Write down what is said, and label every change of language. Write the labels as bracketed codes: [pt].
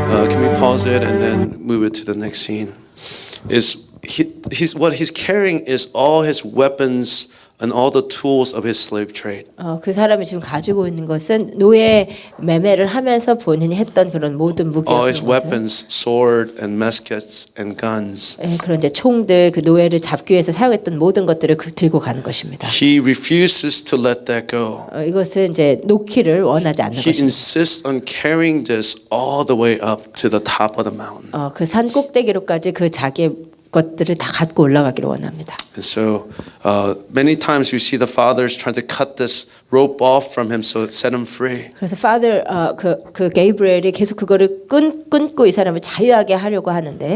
[en] Can we pause it and then move it to the next scene? Is what he's carrying is all his weapons and all the tools of his slave trade. [ko] 그 사람이 지금 가지고 있는 것은 노예 매매를 하면서 본인이 했던 그런 모든 무기와 [en] All his [ko] 그런 것을, [en] weapons, sword and muskets and guns. [ko] 그런 이제 총들 그 노예를 잡기 위해서 사용했던 모든 것들을 들고 가는 것입니다. [en] He refuses to let that go. [ko] 이것을 이제 놓기를 원하지 않는 [en] He [ko] 것입니다. [en] insists on carrying this all the way up to the top of the mountain. [ko] 그 산 꼭대기로까지 그 자기의 것들을 다 갖고 올라가기를 원합니다. [en] And so many times you see the fathers trying to cut this rope off from him so it set him free. [ko] 그래서 Father 그 게이브리엘이 계속 그거를 끊고 이 사람을 자유하게 하려고 하는데